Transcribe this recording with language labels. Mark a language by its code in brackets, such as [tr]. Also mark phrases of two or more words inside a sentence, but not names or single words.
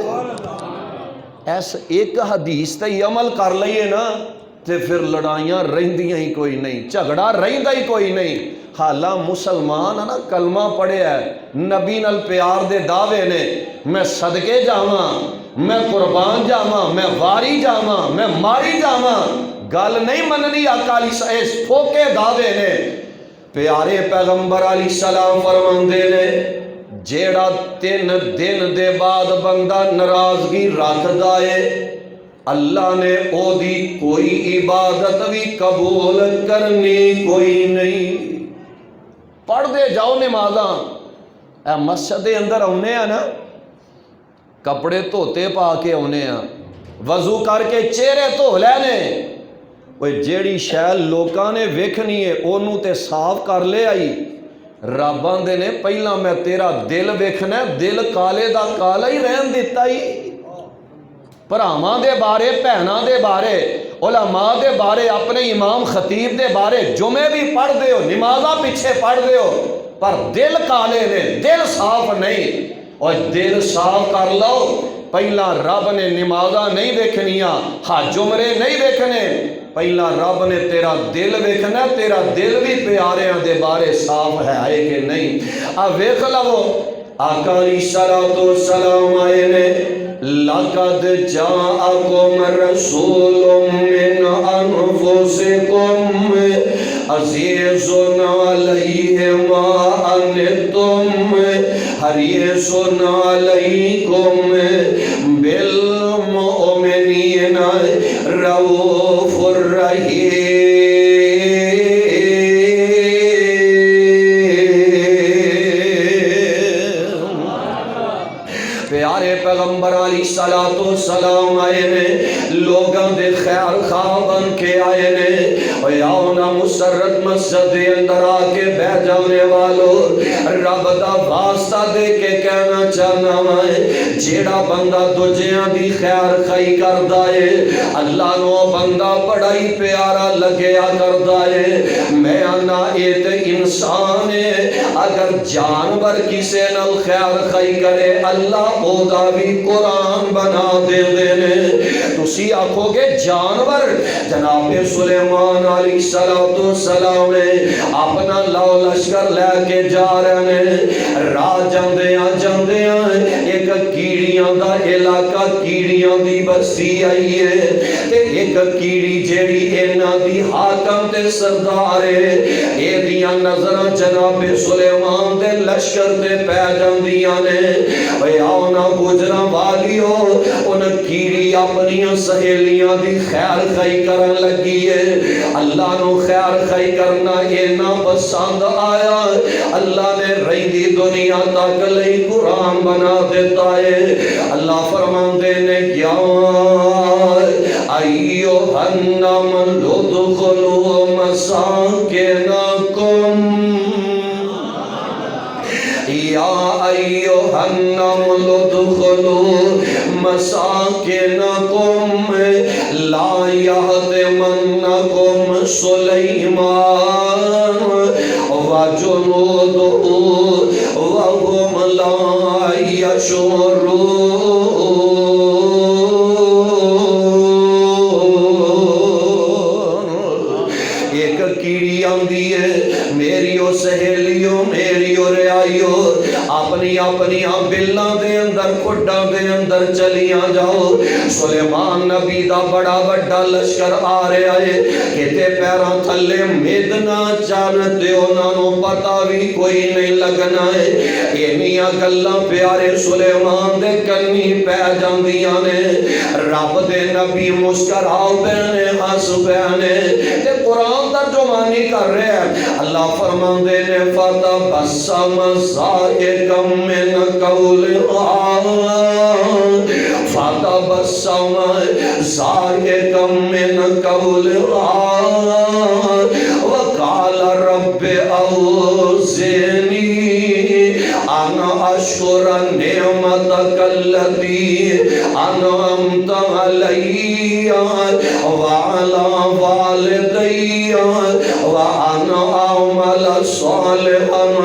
[pa] ایس ایک حدیث تے عمل کر لئیے نا تے پھر لڑائیاں رہندیاں ہی کوئی نہیں، جھگڑا رہندا ہی کوئی نہیں۔ حالاں مسلمان ہے نا، کلمہ پڑھے ہے، نبی نال پیار دے دعوے نے، میں صدقے جاواں، میں قربان جاواں، میں واری جاواں، میں ماری جاواں، گل نہیں مننی آقا علیہ اس پھوکے دعوے نے۔ پیارے پیغمبر [ar] علیہ السلام [pa] فرماندے نے جیڑا 3 دن دے بعد بندہ ناراضگی رکھدا ہے اللہ نے او دی کوئی عبادت بھی قبول کرنی کوئی نہیں۔ پڑھ دے جاؤ نمازاں، اے مسجد دے اندر آنے ہیں نا، کپڑے دھوتے پا کے آنے ہیں، وضو کر کے چہرے دھو لینے، جیڑی شے لوکاں نے ویکھنی ہے اونوں تے صاف کر لے آئی۔ رب آندے نے پہلا میں تیرا دل ویکھنا ہے، دل کالے دا کالا ہی رہن دیتا ہی۔ پراواں دے بارے، بہناں دے بارے، علماء دے بارے، اپنے امام خطیب دے بارے جمعے بھی پڑھ دے ہو، نمازاں پیچھے پڑھ دے ہو، پر دل کالے نے، دل صاف نہیں۔ اور دل صاف کر لو، پہلا رب نے نمازاں نہیں ویکھنیاں، حج عمرے نہیں ویکھنے، پہلا رب نے تیرا دل ویکھنا، تیرا دل بھی پیاریاں دے بارے صاف ہے کہ نہیں۔ اب ویکھ لو آقا علیہ الصلوۃ والسلام آئے نے [ar] لَقَدْ جَاءَكُمْ رَسُولٌ مِّنْ أَنفُسِكُمْ عَزِيزٌ عَلَيْهِ مَا عَنِتُّمْ حَرِيصٌ عَلَيْكُمْ بِالْمُؤْمِنِينَ رَءُوفٌ رَحِيمٌ۔ [pa] پیارے پیغمبر [ar] علیہ الصلوۃ والسلام [pa] آئے نے لوگاں دے خیر خواہ بن کے آئے نے، آؤ نا مسرت مسجد دے اندر آ کے بہ جانے والو، رب دا واسطہ دے کے کہنا چاہنا ہے جیڑا بندہ دوجیاں دی خیر خواہی کردا ہے اللہ نو بندہ بڑا ہی پیارا لگیا کردا ہے۔ میں آنا اے تے انسان ہے، اگر جانور کسے نال خیر خواہی کرے اللہ او دا بھی قرآن بنا دے نے۔ تسی آکھو گے جانور، جناب سلیمان [ar] علیہ السلام [pa] اپنا لو لشکر لے کے جا رہے ہیں، راہ جاندیاں ایک کیڑیاں دا علاقہ، کیڑیاں دی بستی آئی ہے، تے ایک کیڑی جیڑی انہاں دی حاکم تے سردار ہے، اے دیاں نظراں جناب سلیمان دے لشکر تے پہ جاندیاں نے۔ اے آؤ نا گجراوالیو، ان کیڑی اپنی سہیلیاں دی خیر خواہی کرن لگی ہے، اللہ نو خیر خواہی کرنا اینا پسند آیا، اللہ نے رہندی دنیا تک لئی قرآن بنا دیتا ہے۔ [ar] اللہ فرماندے نے یا ایھا النمل ادخلوا مساکنکم، یا ایھا النمل ادخلوا مساکنکم لا یحطمنکم سلیمان وجنودہ وهم لا يشعرون۔ [pa] ایک کیڑی آندی ہے، میریو سہیلیو، میریو رعایو، اپنی بلاں دے اندر کھڈاں دے اندر چلیاں جاؤ۔ سلیمان نبی دا بڑا بڑا لشکر آ رہا ہے، کتے پیراں تھلے میدنا چانتے انہاں نو پتہ بھی کوئی نہیں لگنا ہے۔ اینیاں گلاں پیارے سلیمان دے کنی پہ جاندیاں نے، رب دے نبی مسکراؤ پہنے ہنس پہنے تے قرآن ترجمانی کر رہے ہیں۔ اللہ فرماندے نے [ar] فتبسم ضاحکا من قولها، فتبسم تبسم ضاحكا من قولها وقال رب أوزعني أن أشكر نعمتك التي أنعمت علي وعلى والدي وأن أعمل صالحا